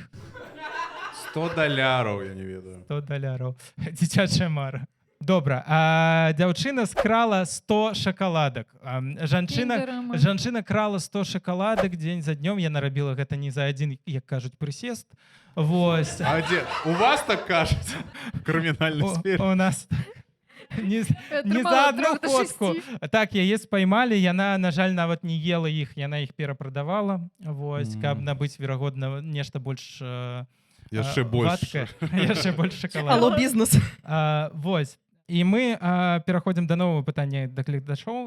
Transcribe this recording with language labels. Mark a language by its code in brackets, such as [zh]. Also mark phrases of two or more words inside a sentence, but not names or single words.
[be] 100 доляраў, я не ведаю. 100 даляраў. Дзіцячая мара. Добра. Дзяўчына скрала 100 шакаладак. Кіндерам. Жанчына крала 100 шакаладак дзень за днём. Яна рабіла гэта не за адзін, як кажуць, прысест. Вось. [ru] А где? У вас так кажется? В криминальной сфере. У нас не за [be] Атрымала [ru] одну 3 до ходку. 6. [be] Так, яе спаймалі, яна, на жаль, нават не ела іх, яна іх перапрадавала, вось, каб набыць, верагодна, нешта больш Яшчэ больш. вадкае, яшчэ больш шакалада. Алло, бізнес. Вось. І мы пераходзім да новага пытання да гледачоў.